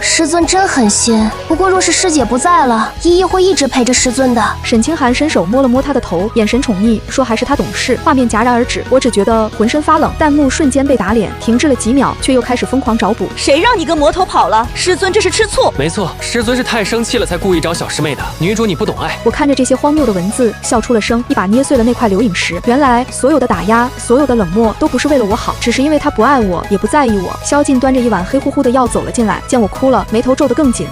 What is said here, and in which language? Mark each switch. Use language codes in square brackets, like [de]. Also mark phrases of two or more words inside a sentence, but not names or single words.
[zh] 師尊真狠心，不過若是師姐不在了，依依會一直陪着師尊的。沈清寒伸手摸了摸他的頭，眼神寵溺，說還是他懂事。畫面戛然而止，我只覺得渾身發冷，彈幕瞬間被打臉，停滯了幾秒，卻又開始瘋狂找補。誰讓你跟魔頭跑了？師尊這是吃醋。沒錯，師尊是太生氣了才故意找小師妹的。女主你不懂愛。我看着這些荒謬的文字，笑出了聲，一把捏碎了那塊流影石。原來所有的打壓，所有的冷漠，都不是為了我好，只是因為他不愛我，也不在意我。蕭盡端着一碗黑乎乎的药走了進來，見我哭了，眉頭皺得更緊。